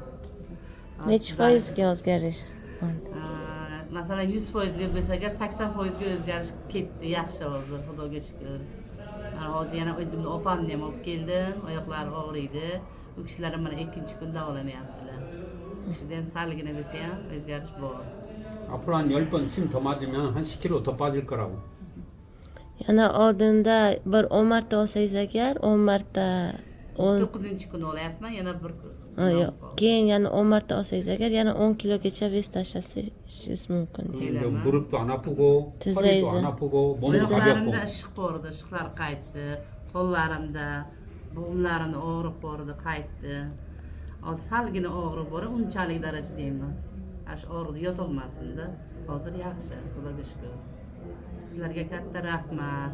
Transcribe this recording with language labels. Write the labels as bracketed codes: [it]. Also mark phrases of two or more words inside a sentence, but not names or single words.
[uz] Necha foizga o'zgarish bo'ldi? Masalan 100% ga bo'lsa agar 80% ga o'zgarish ketdi, yaxshi hozir xudoga shukr. Mana hozir yana o'zimni opamni ham olib keldim, oyoqlari og'riydi. U kishilar ham mana 2-kun davolanyaptilar. O'shada ham salgina bo'lsa ham o'zgarish bor. [ko] 앞으로 한 10번 침 더 맞으면 한 10kg 더 빠질 거라고. [uz] Yana oldinda bir 10 marta olsangiz agar 10 marta 9-kun olyapman, yana bir kun. yo'q. Keyin yana 10 marta olsangiz agar yana 10 kilogacha vес tashlashingiz mumkin. [ko] 이제 무릎도 안 아프고 드세요, 허리도 이제. 안 아프고 몸이 가볍고. [uz] Oyoqlarimda ishq bor edi, ishqlar qaytdi. Qo'llarimda, bo'g'imlarimda og'riq bor edi, qaytdi. Hozir salgina og'riq bor, unchalik darajada emas. Ash og'riqda yotolmasinda. Hozir yaxshi, xudoga shukr. Sizlarga katta rahmat.